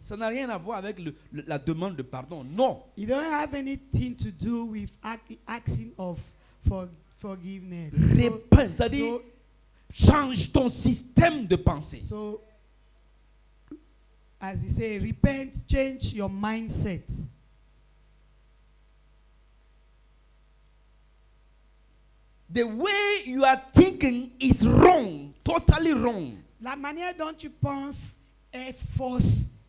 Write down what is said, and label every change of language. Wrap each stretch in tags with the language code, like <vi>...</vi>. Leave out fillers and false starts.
<fr>Ça n'a rien à voir avec la demande de pardon. Non.</fr> <en>You don't have anything to do with asking of forgiveness. Repent.</en> <fr>Ça dit, change ton système de pensée.</fr> <en>So, as he say, repent, change your mindset. The way you are thinking is wrong. Totally wrong.</en> <fr>La manière dont tu penses est fausse.</fr>